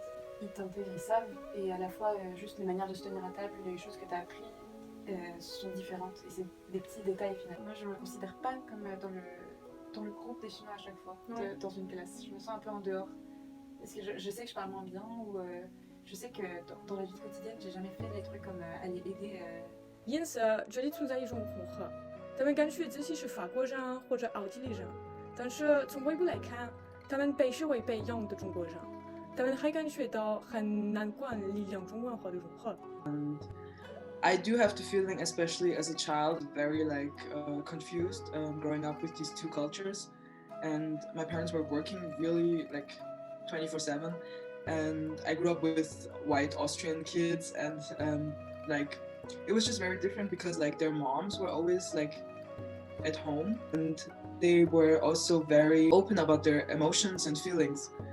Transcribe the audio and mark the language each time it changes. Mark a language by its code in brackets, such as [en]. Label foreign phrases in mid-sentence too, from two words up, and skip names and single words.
[fr] Ils t'intègrent, ils savent, et à la fois juste les manières de se tenir à table, les choses que tu as appris sont différentes. Et c'est des petits détails finalement. Moi je ne me considère pas comme dans le groupe des Chinois à chaque fois, dans une classe. Je me sens un peu en dehors. Parce que je sais que je parle moins bien, ou je sais que dans la vie quotidienne, j'ai jamais fait des trucs comme aller aider. [zh] 因此，这里存在一种混合，他们感觉自己是法国人或者奥地利人，但是从外部来看，他们被视为北洋的中国人，他们还感觉到很难管理两种文化的融合。 [en] I do have the feeling, especially as a child, very confused growing up with these two cultures, and my parents were working really 24/7, and I grew up with white Austrian kids, and it was just very different because their moms were always at home, and they were also very open about their emotions and feelings.